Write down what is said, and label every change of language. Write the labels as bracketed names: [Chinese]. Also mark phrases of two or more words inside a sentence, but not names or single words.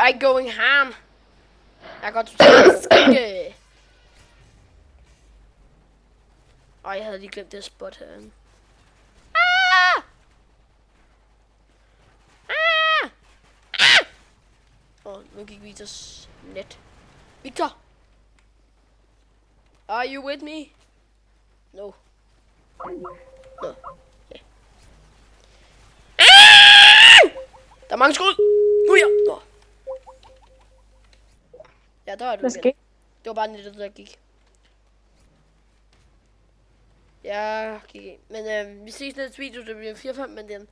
[English] I going ham. [Danish] Jeg går totalt skikke. Jeg havde lige glemt det spot herinde. Nu gik Victors net. Victor! [English] Are you with me? No. No. Yeah. [Danish] Der er mange skud! Nu ja! Nå. Ja, der var du Hvad igen. skete? Det var bare nettet, der gik. Ja, gik ind. Men vi ses næste video, det bliver 4-5, men den...